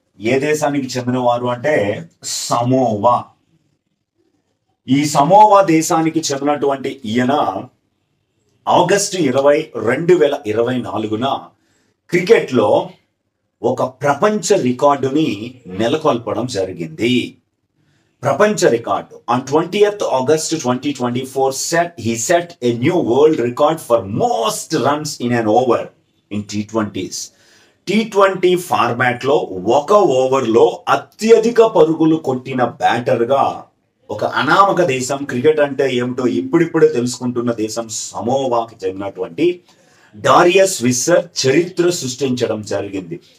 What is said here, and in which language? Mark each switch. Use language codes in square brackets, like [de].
[te] ఏ దేశానికి చెందినవారు అంటే సమోవా. ఈ సమోవా దేశానికి చెందినటువంటి ఈయన ఆగస్టు 20, 2024న క్రికెట్లో ఒక ప్రపంచ రికార్డుని నెలకొల్పడం జరిగింది. ప్రపంచ record. [en] On 20th August 2024 he set a new world record for most runs in an over in T20s. [te] T20 ఫార్మాట్లో ఒక ఓవర్లో అత్యధిక పరుగులు కొట్టిన బ్యాటర్గా ఒక అనామక దేశం, క్రికెట్ అంటే ఏమిటో ఇప్పుడిప్పుడే తెలుసుకుంటున్న దేశం సమోవాకి చెందినటువంటి డారియస్ విస్సర్ చరిత్ర సృష్టించడం జరిగింది.